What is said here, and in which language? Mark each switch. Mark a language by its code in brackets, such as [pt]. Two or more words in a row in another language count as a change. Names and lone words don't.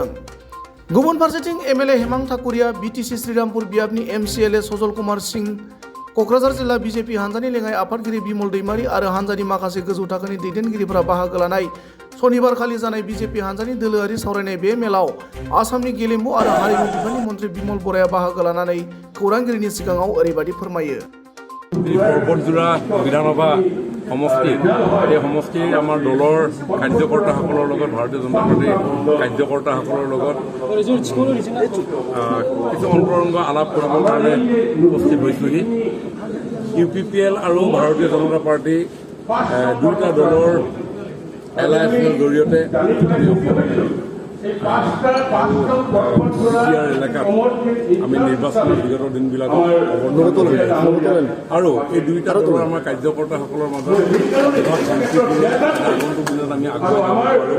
[brx] गुबुन फारसेथिं एमएलए हेमां ठाकुरिया, बिटिसि श्रीरामपुर बियाबनि एमसिएलए सजल कुमार सिंह, क'क्राझार जिल्ला बिजेपि हान्जानि लेङाइ आफादगिरि बिमल दैमारि आरो हान्जानि माखासे गोजौ थाखोनि दैदेनगिरिफोरा बाहागो लानाय शनिबारखालि जानाय बिजेपि हान्जानि दोलोआरि सावरायनाय बे मेलाव आसामनि गेलेमु आरो हारिमु बिफाननि मन्त्रि बिमल बराया बाहागो लानानै खौरांगिरिनि सिगाङाव ओरैबायदि फोरमायो। [as] पर्बतजरा বিধানসভা সমষ্টি এই সমষ্টিৰ আমাৰ দলৰ কাৰ্যকৰ্তাসকলৰ লগত ভাৰতীয় জনতা পাৰ্টিৰ কাৰ্যকৰ্তাসকলৰ লগত কিছু অন্তৰংগ আলাপ কৰিবৰ কাৰণে উপস্থিত হৈছোহি। UPPL আৰু ভাৰতীয় জনতা পাৰ্টি দুয়োটা দলৰ এলায়েন্সৰ জৰিয়তে এলেকাত আমি নিৰ্বাচনৰ বিগত দিনবিলাকত আৰু এই দুয়োটা দলৰ আমাৰ কাৰ্যকৰ্তাসকলৰ মাজত আগন্তুক দিনত আমি আগুৱাই যাব পাৰোঁ।